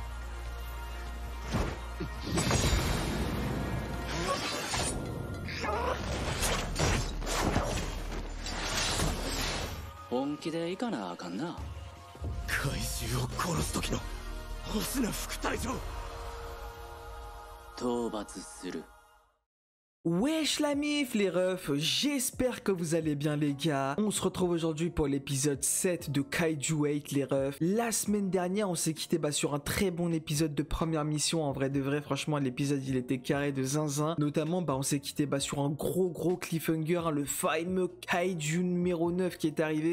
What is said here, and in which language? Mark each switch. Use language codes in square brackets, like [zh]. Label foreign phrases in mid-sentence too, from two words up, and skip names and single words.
[ja] 本気で行かなあかんな。怪獣を殺す時の星名副隊長。討伐する。 [fr] Wesh la mif les refs, j'espère que vous allez bien les gars. On se retrouve aujourd'hui pour l'épisode 7 de Kaiju 8 les refs. La semaine dernière on s'est quitté sur un très bon épisode de première mission. En vrai de vrai, franchement l'épisode il était carré de zinzin. Notamment on s'est quitté sur un gros cliffhanger, le fameux Kaiju numéro 9 qui est arrivé.